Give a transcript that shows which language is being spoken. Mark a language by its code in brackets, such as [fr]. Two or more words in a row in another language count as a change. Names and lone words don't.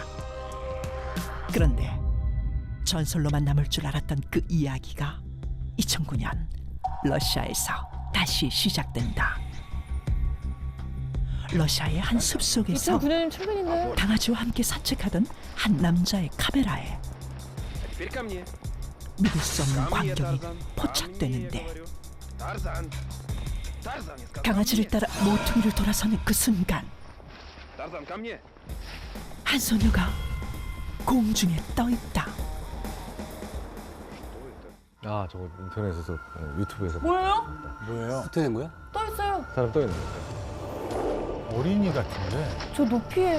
[ko] 그런데 전설로만 남을 줄 알았던 그 이야기가 2009년 러시아에서 다시 시작된다. 러시아의 한 숲속에서 2009년이면 최근인데. 강아지와 함께 산책하던 한 남자의 카메라에 [ru] Теперь ко мне. [ko] 믿을 수 없는 [ru] Ко мне, [ko] 광경이 [ru] Тарзан. [ko] 포착되는데 [ru] Ко мне, говорю. Тарзан. Тарзан, я сказал, [ko] 강아지를 [ru] ко мне. [ko] 따라 모퉁이를 돌아서는 그 순간 [ru] Тарзан, ко мне. [ko] 한 소녀가 공중에 떠 있다. 아 저거 인터넷에서 유튜브에서 뭐예요? 뭐예요? 어떻게 된 거야? 떠 있어요. 사람 떠 있는 거야. 어린이 같은데. 저 높이에